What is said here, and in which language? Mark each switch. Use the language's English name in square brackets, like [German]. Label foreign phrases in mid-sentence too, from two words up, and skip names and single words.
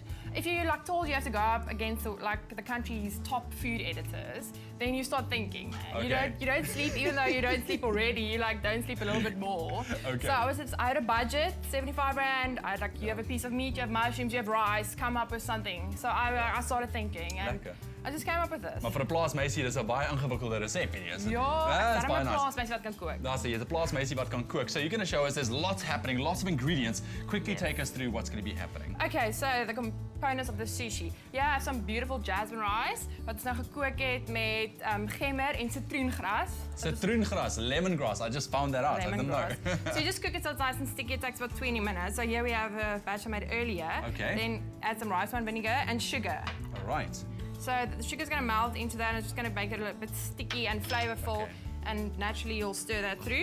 [English] If you like told you have to go up against the country's top food editors, then you start thinking, man. You don't sleep, even though you don't sleep already. You like don't sleep a little bit more. So I had a budget, 75 rand. I had like you have a piece of meat, you have mushrooms, you have rice. Come up with something. So I started thinking, and I just came up with this. [Afrikaans] Maar vir 'n plaasmeisie dis 'n baie ingewikkelde resep hierdie is. Ja, daarom 'n plaasmeisie wat kan kook. Daar's jy 'n plaasmeisie wat kan cook. So you're going to show us there's lots happening, lots of ingredients. Quickly take us through what's going to be happening. Okay, so the components of the sushi. [English] Yeah, I have some beautiful jasmine rice [Afrikaans] wat ons nou gekook het met gemmer en citroengras. Citroengras, [English] lemongrass. I just found that out. I didn't know. So you just cook it so it's nice and sticky. It takes about 20 minutes. So here we have a batch I made earlier. Okay. Then add some rice wine vinegar and sugar. All right. So the sugar's going to melt into that and it's just going to make it a little bit sticky and flavorful. And naturally you'll stir that through.